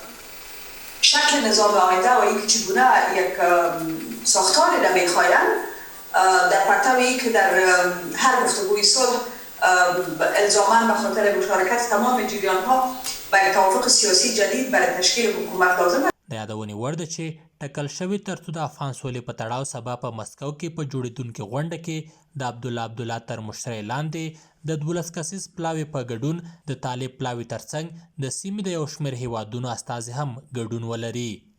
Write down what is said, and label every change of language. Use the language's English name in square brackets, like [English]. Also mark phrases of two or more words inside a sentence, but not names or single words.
[Persian] شکل نظام آینده و اینکه چگونه یک ساختاری را میخواهند در پرتوی که در هر گفتگوی صلح الزاما به خاطر مشارکت تمام جریانها و یک توافق سیاسی جدید برای تشکیل حکومت لازم است. [Pashto] د یادونې وړ ده چې ټاکل شوي ترڅو د افغان سولې په تړاو سبا په مسکو کې په جوړېدونکې غونډه کې د عبدالله تر مشرۍ لاندې د 12 کسیز پلاوي په ګډون د طالب پلاوي ترڅنګ د سیمې د یو شمېر هیوادونو استازي هم ګډون ولري.